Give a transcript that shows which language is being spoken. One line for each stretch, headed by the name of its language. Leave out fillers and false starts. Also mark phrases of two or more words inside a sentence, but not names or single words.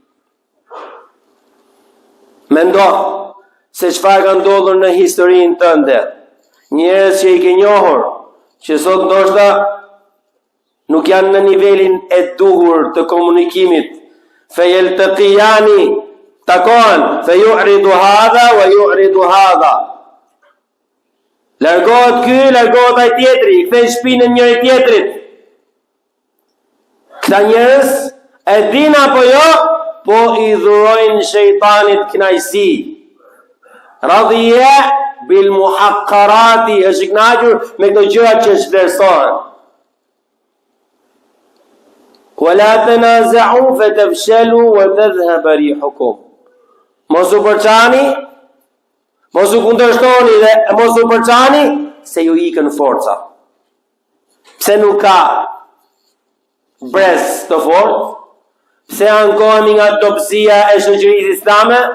Albanian: Mendo se çfarë ka ndodhur në historinë tënde. Njerëz që i ke njohur, që sot ndoshta nuk janë në nivelin e duhur të komunikimit.
Arabic: Fayaltaqiyani, takohen, فيعرض هذا ويعرض هذا.
Albanian: Largohet ky, largohet ai tjetri, kthej shpinën njëri tjetrit. Këta njerëz e din apo jo, po i dhurojnë shejtanit knajsi.
Arabic: رضي بالمحقرات,
Albanian: është i kënaqur me këto gjëra që vlerësohen.
Arabic: ولا تنازعوا فتفشلوا وتذهب ريحكم.
Albanian: Mos u përçani, mos u kundërshtoni dhe mos u përçani se ju ikën forca. Pse nuk ka brez të fortë? Pse ankohemi nga dobësia e shoqërisë islame?